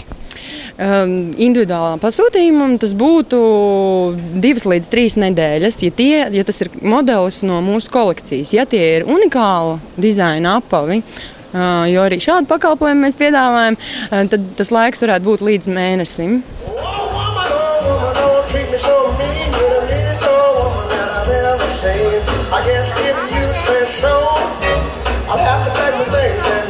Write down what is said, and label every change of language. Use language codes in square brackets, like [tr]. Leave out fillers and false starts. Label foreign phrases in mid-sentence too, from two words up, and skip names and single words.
[lv] Individuālā pasūtījumam tas būtu 2 līdz 3 nedēļas, ja tas ir modelis no mūsu kolekcijas. Ja tie ir unikāla dizaina apavi, jo arī šādu pakalpojumu mēs piedāvājam, tad tas laiks varētu būt līdz mēnesim. [en] I guess if you say so, I'll have to pack my things.